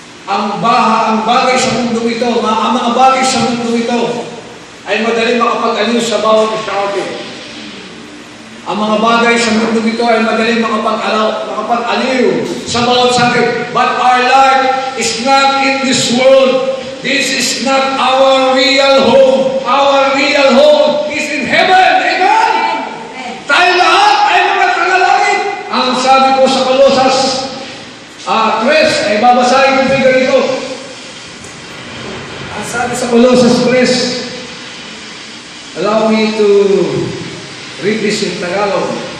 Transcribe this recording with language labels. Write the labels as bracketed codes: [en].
[tl] Ang bagay sa mundo ito, ang mga bagay sa mundo ito, ay madaling makapag-aliw sa bawat isa natin. Ang mga bagay sa mundo ito ay madaling makapag-aliw sa bawat sa atin. [en] But our life is not in this world. This is not our real home. Our real home is in heaven. Amen? [tl] Tayo lahat ay mga tagalangit. Ang sabi ko sa Kolosas 3, ay babasahin ko yung ganito. Ang sabi sa Kolosas 3, [en] allow me to read this in Tagalog.